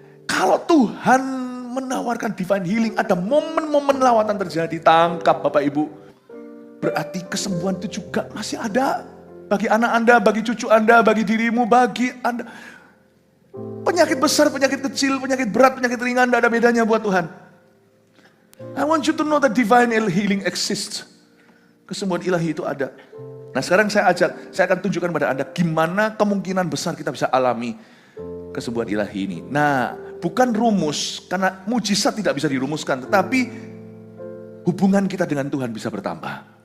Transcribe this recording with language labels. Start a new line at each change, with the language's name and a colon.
Indonesian: Kalau Tuhan menawarkan divine healing, ada momen-momen lawatan terjadi, tangkap Bapak Ibu. Berarti kesembuhan itu juga masih ada. Bagi anak Anda, bagi cucu Anda, bagi dirimu, bagi Anda. Penyakit besar, penyakit kecil, penyakit berat, penyakit ringan, tidak ada bedanya buat Tuhan.
English: I want you to know that divine healing exists.
Indonesian: Kesembuhan ilahi itu ada. Nah sekarang saya akan tunjukkan pada Anda gimana kemungkinan besar kita bisa alami kesembuhan ilahi ini. Nah, bukan rumus, karena mujizat tidak bisa dirumuskan, tetapi hubungan kita dengan Tuhan bisa bertambah.